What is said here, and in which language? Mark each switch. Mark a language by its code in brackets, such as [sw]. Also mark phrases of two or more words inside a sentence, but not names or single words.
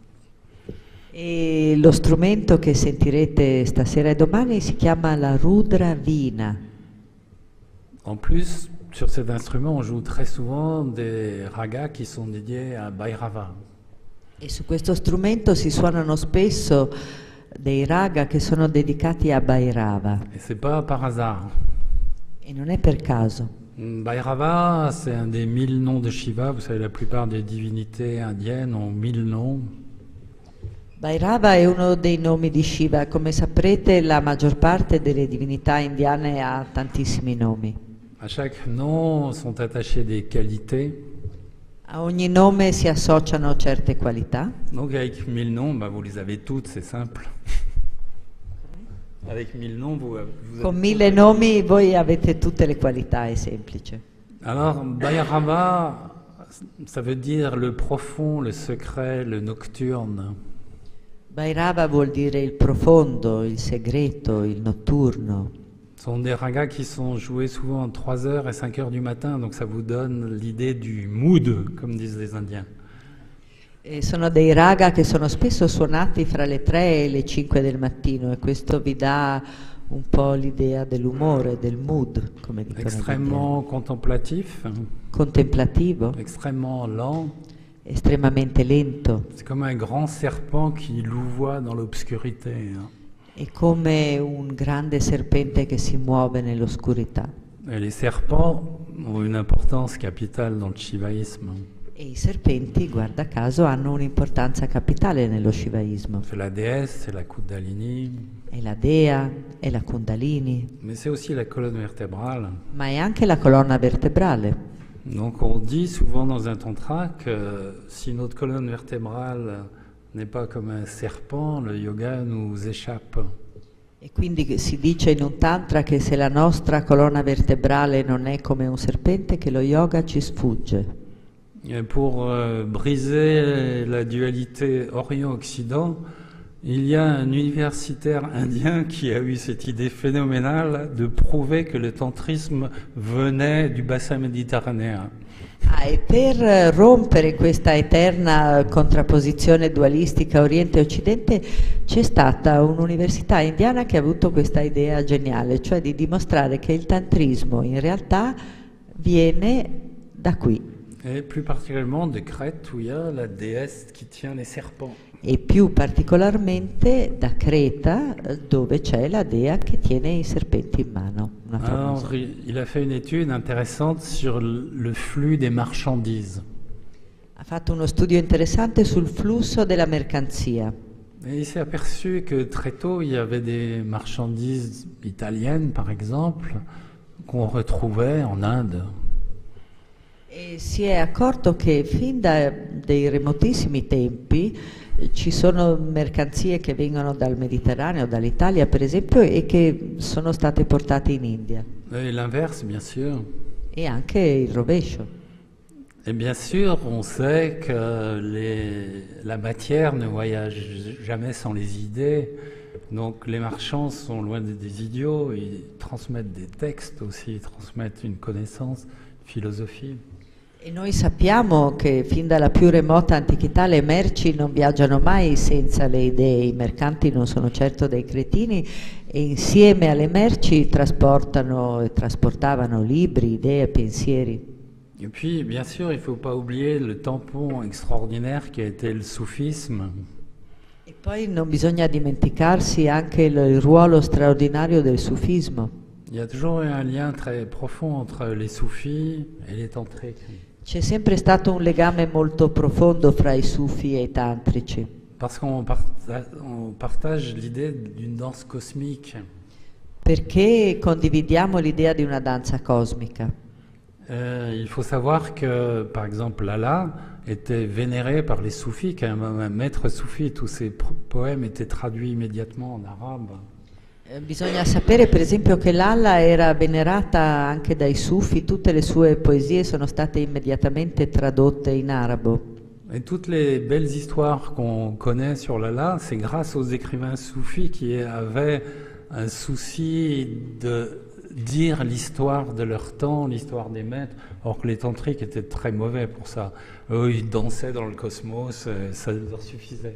[it] E lo strumento che sentirete stasera e domani si chiama la Rudra Vina. [fr] En plus, sur cet instrument, on joue très souvent des ragas qui sont dédiés à Bhairava. [it] E su questo strumento si suonano spesso dei raga che sono dedicati a Bhairava. [fr] Et c'est pas par hasard. [it] E non è per caso. [fr] Bhairava, c'est un des 1000 noms de Shiva. Vous savez, la plupart des divinités indiennes ont 1000 noms. [it] Bhairava è uno dei nomi di Shiva. Come saprete, la maggior parte delle divinità indiane ha tantissimi nomi. [fr] À chaque nom sont attachées des qualités. [it] A ogni nome si associano certe qualità. [fr] Donc avec 1000 noms, bah, vous les avez toutes, c'est simple. Avec 1000 noms, vous [it] Con [fr] avez [it] 1000 nomi voi avete tutte le qualità, è semplice. [fr] Alors, Bhairava, ça veut dire le profond, le secret, le nocturne. [it] Bhairava vuol dire il profondo, il segreto, il notturno. [fr] Ce sont des ragas qui sont joués souvent entre 3h et 5h du matin, donc ça vous donne l'idée du mood, comme disent les Indiens. [it] E sono dei raga che sono spesso suonati fra le 3 e le 5 del mattino e questo vi dà un po' l'idea dell'umore, del mood, come dicono gli [fr] Extrêmement contemplatif, [it] indiani. Contemplativo, [fr] extrêmement lent. [it] estremamente lento. [fr] C'est comme un grand serpent qui louvoie dans l'obscurité. Hein. [it] È come un grande serpente che si muove nell'oscurità. [fr] Et les serpents ont une importance capitale dans le shivaïsme. [it] E i serpenti, guarda caso, hanno un'importanza capitale nello shivaismo. [fr] C'est la déesse, c'est la Kundalini, [it] È la Dea, è la Kundalini, [fr] mais c'est aussi la colonne vertébrale. [it] ma è anche la colonna vertebrale. [fr] Donc on dit souvent dans un tantra que si notre colonne vertébrale n'est pas comme un serpent, le yoga nous échappe. [it] E quindi si dice in un tantra che se la nostra colonna vertebrale non è come un serpente, che lo yoga ci sfugge. [fr] Et pour briser la dualité Orient-Occident, Il y a un universitaire indien qui a eu cette idée phénoménale de prouver que le tantrisme venait du bassin méditerranéen. [it] E per rompere questa eterna contrapposizione dualistica Oriente-Occidente c'è stata un'università indiana che ha avuto questa idea geniale, cioè di dimostrare che il tantrismo in realtà viene da qui. [fr] Et plus particulièrement de Crète, où il y a la déesse qui tient les serpents. [it] E più particolarmente da Creta, dove c'è la dea che tiene i serpenti in mano. Una famosa. [fr] Alors, il a fait une étude intéressante sur le flux des marchandises. [it] Ha fatto uno studio interessante sul flusso della mercanzia. [fr] Et il s'est aperçu que très tôt, il y avait des marchandises italiennes, par exemple, qu'on retrouvait en Inde. [it] E si è accorto che fin da dei remotissimi tempi ci sono mercanzie che vengono dal Mediterraneo, dall'Italia per esempio, e che sono state portate in India. [fr] Et l'inverse, bien sûr. [it] E anche il rovescio. [fr] Et bien sûr, on sait que la matière ne voyage jamais sans les idées. Donc les marchands sont loin des idiots, ils transmettent des textes aussi, ils transmettent une connaissance, une philosophie. [it] E noi sappiamo che fin dalla più remota antichità le merci non viaggiano mai senza le idee, i mercanti non sono certo dei cretini e insieme alle merci trasportano e trasportavano libri, idee, pensieri. [fr] Et puis, bien sûr, il ne faut pas oublier le tampon extraordinaire qui a été le soufisme. [it] E poi non bisogna dimenticarsi anche il ruolo straordinario del sufismo. [fr] Il y a toujours eu un lien très profond entre les soufis et les tantriques. [it] C'è sempre stato un legame molto profondo fra i sufi e i tantrici, [fr] Parce qu'on partage l'idée d'une danse cosmique. [it] perché condividiamo l'idea di una danza cosmica. [fr] Il faut savoir que, par exemple, Lala était vénéré par les soufis, qu'un maître soufi, tous ses poèmes étaient traduits immédiatement en arabe. [it] Bisogna sapere per esempio che Lalla era venerata anche dai sufi, tutte le sue poesie sono state immediatamente tradotte in arabo. [fr] Et toutes les belles histoires qu'on connaît sur Lala, c'est grâce aux écrivains soufis qui avaient un souci de dire l'histoire de leur temps, l'histoire des maîtres, or que les tantriques étaient très mauvais pour ça. Eux, ils dansaient dans le cosmos, ça leur suffisait.